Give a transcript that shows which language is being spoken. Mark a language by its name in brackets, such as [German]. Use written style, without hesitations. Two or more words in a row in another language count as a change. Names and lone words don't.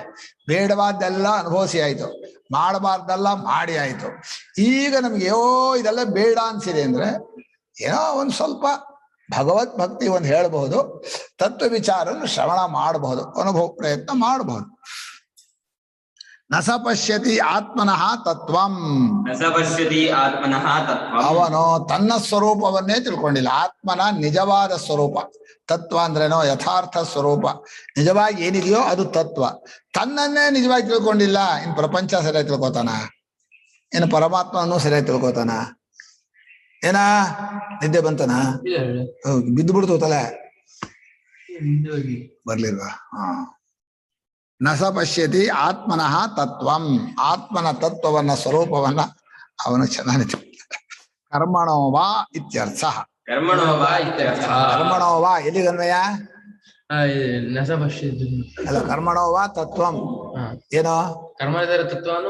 [Kannada] ಬೇಡವಾದ್ದೆಲ್ಲ ಅನುಭವಿಸಿ ಆಯ್ತು, ಮಾಡಬಾರ್ದೆಲ್ಲ ಮಾಡಿ ಆಯ್ತು. ಈಗ ನಮ್ಗೆ ಇದೆಲ್ಲ ಬೇಡ ಅನ್ಸಿದೆ ಅಂದ್ರೆ ಏನೋ ಒಂದ್ ಸ್ವಲ್ಪ ಭಗವತ್ ಭಕ್ತಿ ಒಂದು ಹೇಳಬಹುದು, ತತ್ವ ವಿಚಾರ ಶ್ರವಣ ಮಾಡಬಹುದು, ಅನುಭವ ಪ್ರಯತ್ನ ಮಾಡಬಹುದು. [Sanskrit] ನಸ ಪಶ್ಯತಿ ಆತ್ಮನಃ ತತ್ವಂ. [Kannada] ಅವನು ತನ್ನ ಸ್ವರೂಪವನ್ನೇ ತಿಳ್ಕೊಂಡಿಲ್ಲ. ಆತ್ಮನ ನಿಜವಾದ ಸ್ವರೂಪ, ತತ್ವ ಅಂದ್ರೇನೋ ಯಥಾರ್ಥ ಸ್ವರೂಪ, ನಿಜವಾಗಿ ಏನಿದೆಯೋ ಅದು ತತ್ವ. ತನ್ನನ್ನೇ ನಿಜವಾಗಿ ತಿಳ್ಕೊಂಡಿಲ್ಲ. ಇನ್ ಪ್ರಪಂಚ ಸರಿಯಾಗಿ ತಿಳ್ಕೊತಾನ? ಇನ್ನು ಪರಮಾತ್ಮನೂ ಸರಿಯಾಗಿ ತಿಳ್ಕೊತಾನ? ಏನ ನಿದ್ದೆ ಬಂತನ? ಬಿದ್ದು ಬಿಡ್ತು ತಲೆ ಬರ್ಲಿಲ್ವಾ? [Sanskrit] ನಸ ಪಶ್ಯತಿ ಆತ್ಮನಃ ತತ್ವಂ. [Kannada] ಆತ್ಮನ ತತ್ವವನ್ನ ಸ್ವರೂಪವನ್ನ ಅವನು ಚೆನ್ನಾಗಿ [Sanskrit] ಕರ್ಮಣೋವಾ ಇತ್ಯರ್ಥ. [Kannada] ಕರ್ಮಣೋವಾ ಎಲ್ಲಿಗನ್ವಯ? ಅಲ್ಲ, [Sanskrit] ಕರ್ಮಣೋವಾ ತತ್ವಂ [Kannada] ಏನೋ ಕರ್ಮದ ತತ್ವನು